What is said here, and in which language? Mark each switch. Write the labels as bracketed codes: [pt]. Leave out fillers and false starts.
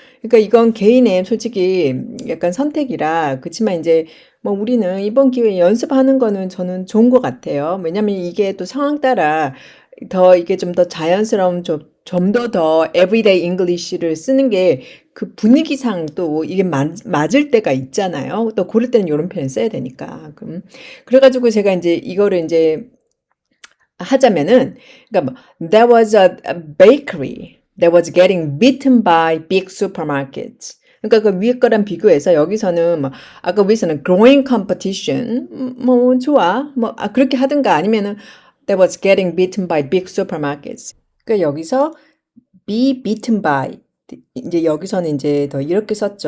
[ko] 그러니까 이건 개인의 솔직히 약간 선택이라 그렇지만 이제 뭐 우리는 이번 기회에 연습하는 거는 저는 좋은 것 같아요. 왜냐면 이게 또 상황 따라 더 이게 좀 더 자연스러운 좀 더 everyday English를 쓰는 게 그 분위기상 또 이게 맞을 때가 있잖아요. 또 고를 때는 이런 표현 써야 되니까. 그래가지고 제가 이제 이거를 이제 하자면은, 그러니까 뭐, [en] there was a bakery that was getting beaten by big supermarkets. [ko] 그러니까 그 위에 거랑 비교해서 여기서는 뭐 아까 위에서는 [en] growing competition [ko] 뭐 좋아 뭐 그렇게 하든가 아니면은 [en] that was getting beaten by big supermarkets. [ko] 그러니까 여기서 [en] be beaten by [ko] 이제 여기서는 이제 더 이렇게 썼죠.